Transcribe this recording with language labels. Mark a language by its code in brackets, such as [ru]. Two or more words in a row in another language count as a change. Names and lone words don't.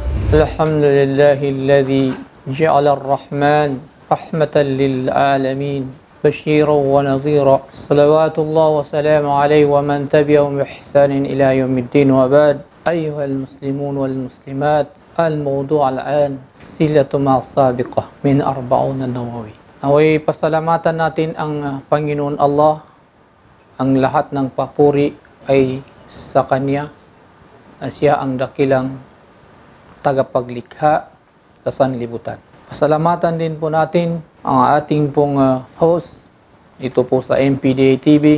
[ar] الحمد لله الذي جعل الرحمن رحمة للعالمين بشيرا ونذيرا صلوات الله وسلام عليه ومن تبعهم بإحسان إلى يوم الدين وبعد أيها المسلمون والمسلمات الموضوع الآن صلة مع السابقة من 40 النووي. [tl] Naway pasalamatan natin ang Panginoon Allah. Ang lahat ng papuri ay sa Kanya na Siya ang dakilang tagapaglikha sa sanlibutan. Pasalamatan din po natin ang ating pong host, ito po sa MPDA TV.